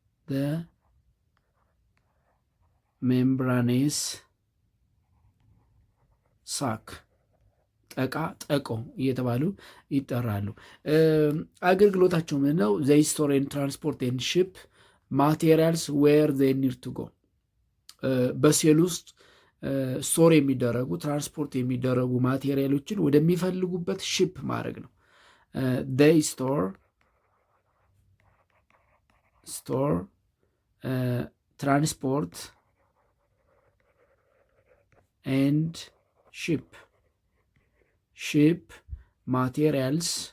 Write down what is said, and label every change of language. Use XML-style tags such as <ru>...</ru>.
<en>The membranous sac</en> <am>ጠቆ እየተባሉ ይጠራሉ። አገልግሎታቸው ምን ነው?</am> <en>they store and transport and ship materials where they need to go.</en> <am>በሴል ውስጥ ስቶር የሚደረጉ ትራንስፖርት የሚደረጉ ማቴሪያሎችን ወደሚፈልጉበት ሺፕ ማድረግ ነው።</am> <en>they store transport and ship materials</en>